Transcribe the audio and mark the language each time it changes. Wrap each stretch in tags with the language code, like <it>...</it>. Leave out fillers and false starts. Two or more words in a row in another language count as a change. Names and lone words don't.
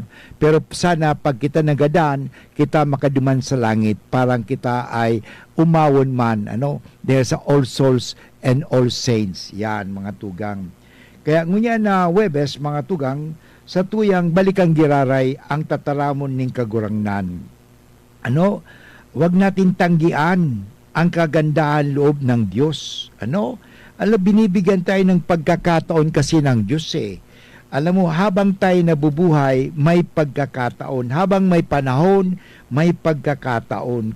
<bik>Pero sana pag kita nagadan, kita makaduman sa langit. Parang kita ay umawon man.</bik> <tl>Dahil sa All Souls and All Saints.</tl> <bik>Yan, mga tugang. Kaya ngunya na Huwebes, mga tugang, sa tuyang balikang giraray ang tataramon ning kagurangnan.</bik> <tl>Wag natin tanggian ang kagandahan loob ng Diyos. Binibigyan tayo ng pagkakataon kasi ng Diyos eh. Alam mo, habang tayo nabubuhay, may pagkakataon. Habang may panahon, may pagkakataon.</tl>